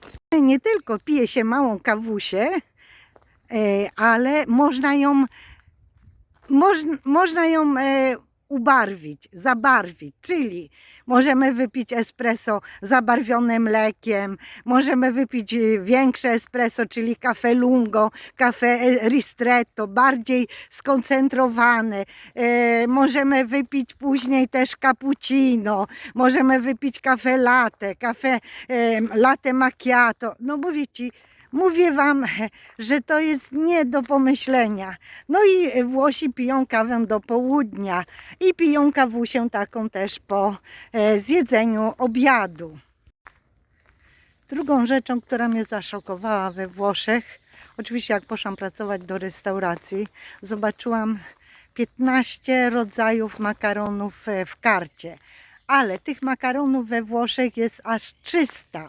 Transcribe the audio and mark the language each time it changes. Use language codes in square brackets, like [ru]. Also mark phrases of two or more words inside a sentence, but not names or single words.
[pl] Nie tylko pije się małą kawusię, ale można ją zabarwić, czyli możemy wypić espresso zabarwione mlekiem, możemy wypić większe espresso, czyli [it] caffè lungo, caffè ristretto, [pl] bardziej skoncentrowane, możemy wypić później też cappuccino, możemy wypić [it] caffè latte macchiato, [pl] no mówię Wam, że to jest nie do pomyślenia. No i Włosi piją kawę do południa i piją kawusię taką też po zjedzeniu obiadu. Drugą rzeczą, która mnie zaszokowała we Włoszech, oczywiście jak poszłam pracować do restauracji, zobaczyłam 15 rodzajów makaronów w karcie, ale tych makaronów we Włoszech jest aż 300.